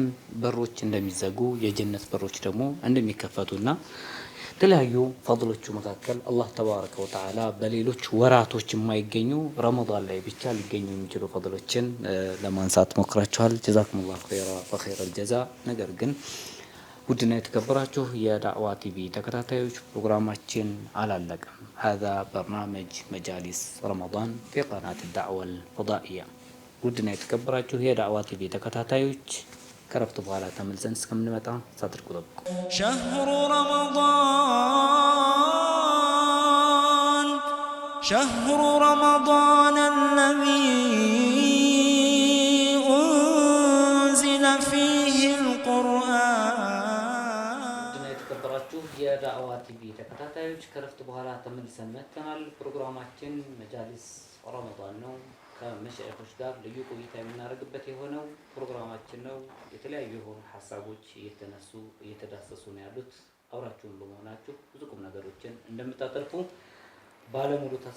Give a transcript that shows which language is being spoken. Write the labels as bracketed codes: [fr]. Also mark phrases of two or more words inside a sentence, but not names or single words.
[am] በሮች እንደሚዘጉ የጀነት በሮች ደግሞ እንደሚከፈቱና የተለያዩ ፈድሎቹ መካከል [ar] الله تبارك وتعالى [am] በሌሎች ወራቶች የማይገኙ ረመዳን ላይ ብቻ ሊገኙ የሚችሉ ፈድሎችን ለማንሳት ሞክራችኋል። [ar] جزاكم الله خير الجزاء። [am] ነገር ግን ውድና የተከበራችሁ የዳዕዋ ቲቪ ተከታታዮች ፕሮግራማችን አላለቀም። [ar] هذا برنامج مجالس رمضان في قناة الدعوة الفضائية። [am] ውድና የተከበራችሁ የዳዕዋ ቲቪ ተከታታዮች ከረፍት በኋላ ተመልሰን እስከምንመጣ ሳትርቁ ጠብቁ። [ar] شهر رمضان الذي أنزل فيه القرآن [am] የዳዕዋ ቲቪ ተከታታዮች ከረፍት በኋላ ተመልሰን መጥተናል። ፕሮግራማችን መጃሊስ ረመዳን ነው። ከመሻይኾች ጋር ልዩ ቆይታ የምናደርግበት የሆነው ፕሮግራማችን ነው። የተለያዩ የሆኑ ሀሳቦች እየተነሱ እየተዳሰሱ ነው ያሉት። አብራችሁን በመሆናችሁ ብዙ ቁም ነገሮችን እንደምታተርፉ ባለሙሉ ተስፋ